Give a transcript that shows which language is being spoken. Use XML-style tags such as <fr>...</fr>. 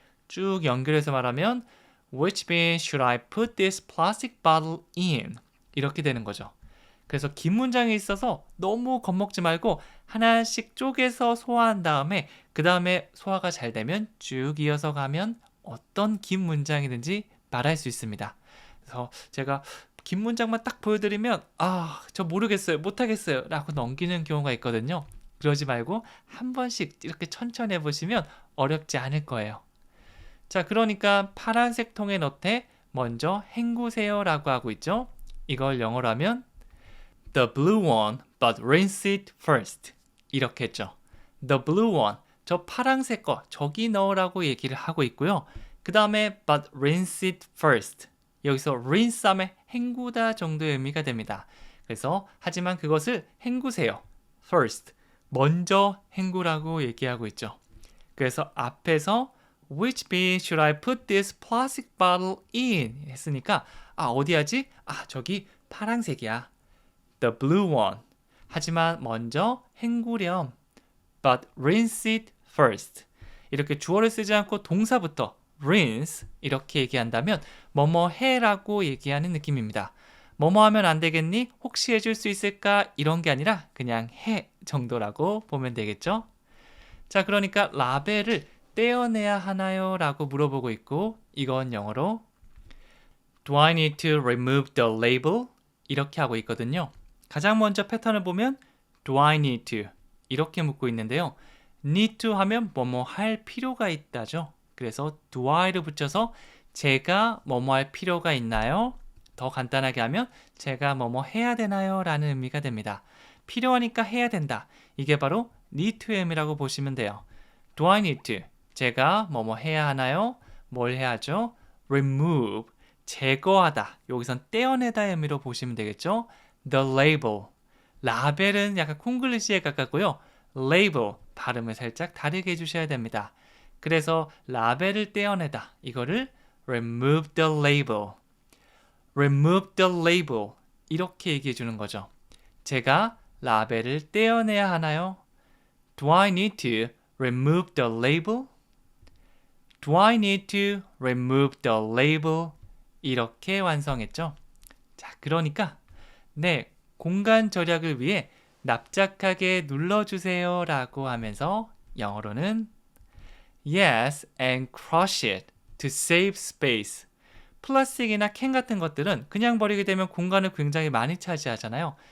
<ko>쭉 연결해서 말하면</ko> <en>Which bin should I put this plastic bottle in?</en> <ko>이렇게 되는 거죠. 그래서 긴 문장에 있어서 너무 겁먹지 말고 하나씩 쪼개서 소화한 다음에 그 다음에 소화가 잘 되면 쭉 이어서 가면 어떤 긴 문장이든지 말할 수 있습니다. 그래서 제가 긴 문장만 딱 보여드리면 저 모르겠어요, 못하겠어요 라고 넘기는 경우가 있거든요. 그러지 말고 한 번씩 이렇게 천천히 해보시면 어렵지 않을 거예요. 자, 그러니까 파란색 통에 넣되 먼저 헹구세요 라고 하고 있죠. 이걸 영어로 하면</ko> <en>The blue one, but rinse it first.</en> <ko>이렇게 했죠.</ko> <en>The blue one,</en> <ko>저 파란색 거 저기 넣으라고 얘기를 하고 있고요. 그 다음에</ko> <en>but rinse it first.</en> <ko>여기서 rinse 하면 헹구다 정도의 의미가 됩니다. 그래서 하지만 그것을 헹구세요. first, 먼저 헹구라고 얘기하고 있죠. 그래서 앞에서</ko> <en>Which bin should I put this plastic bottle in?</en> <ko>했으니까 어디 하지? 저기 파란색이야.</ko> <en>The blue one.</en> <ko>하지만 먼저 헹구렴.</ko> <en>But rinse it first.</en> <ko>이렇게 주어를 쓰지 않고 동사부터 rinse 이렇게 얘기한다면 뭐뭐 해라고 얘기하는 느낌입니다. 뭐뭐 하면 안 되겠니? 혹시 해줄 수 있을까? 이런 게 아니라 그냥 해 정도라고 보면 되겠죠? 자, 그러니까 라벨을 떼어내야 하나요? 라고 물어보고 있고 이건 영어로</ko> <en>Do I need to remove the label?</en> <ko>이렇게 하고 있거든요. 가장 먼저 패턴을 보면</ko> <en>Do I need to?</en> <ko>이렇게 묻고 있는데요. need to 하면 뭐뭐 할 필요가 있다죠. 그래서 do I를 붙여서 제가 뭐뭐 할 필요가 있나요? 더 간단하게 하면 제가 뭐뭐 해야 되나요? 라는 의미가 됩니다. 필요하니까 해야 된다. 이게 바로 need to의 의미라고 보시면 돼요.</ko> <en>Do I need to?</en> <ko>제가 뭐뭐 해야 하나요? 뭘 해야죠? remove, 제거하다. 여기선 떼어내다의 의미로 보시면 되겠죠? The label, 라벨은 약간 콩글리시에 가깝고요. label 발음을 살짝 다르게 해주셔야 됩니다. 그래서 라벨을 떼어내다 이거를</ko> <en>remove the label, remove the label</en> <ko>이렇게 얘기해 주는 거죠. 제가 라벨을 떼어내야 하나요?</ko> <en>Do I need to remove the label? Do I need to remove the label?</en> <ko>이렇게 완성했죠. 자, 그러니까 네, 공간 절약을 위해 납작하게 눌러주세요 라고 하면서 영어로는</ko> <en>Yes, and crush it to save space.</en> <ko>플라스틱이나 캔 같은 것들은 그냥 버리게 되면 공간을 굉장히 많이 차지하잖아요.</ko>